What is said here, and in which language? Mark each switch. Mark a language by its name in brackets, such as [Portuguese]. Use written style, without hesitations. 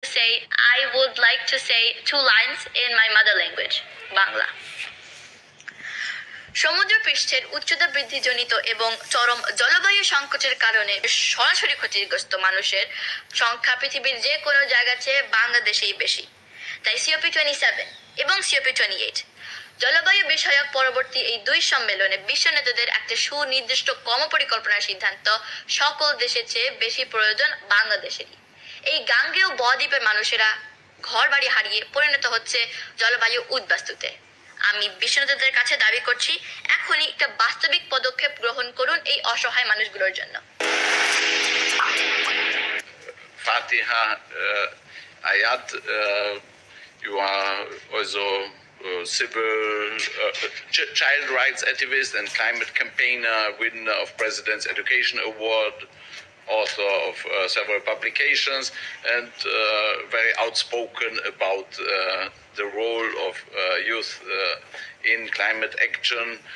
[English] today, I would like to say two lines in my mother language, Bangla. [Bangla] সমুদ্রপৃষ্ঠের উচ্চতা বৃদ্ধিজনিত এবং চরম জলবায়ু সংকটের কারণে সরাসরি ক্ষতিগ্রস্ত মানুষের সংখ্যা পৃথিবীর যে কোনো জায়গার চেয়ে বাংলাদেশেই বেশি। তাই COP27 এবং COP28 জলবায়ু বিষয়ক পরবর্তী এই দুই সম্মেলনে বিশ্ব নেতাদের একটা সুনির্দিষ্ট কর্মপরিকল্পনার সিদ্ধান্ত সকল দেশের চেয়ে বেশি প্রয়োজন বাংলাদেশেরই। এই গাঙ্গেয় বদ্বীপের মানুষেরা ঘর বাড়ি হারিয়ে পরিণত হচ্ছে জলবায়ু উদ্বাস্তুতে। আমি বিশ্ব নেতাদের কাছে দাবি করছি, এখনই একটা বাস্তবিক পদক্ষেপ গ্রহণ করুন এই অসহায় মানুষগুলোর জন্য। [English] Fatiha Ayat, you are also civil child rights activist and climate campaigner, winner of President's Education Award, author of several publications, and very outspoken about the role of youth in climate action.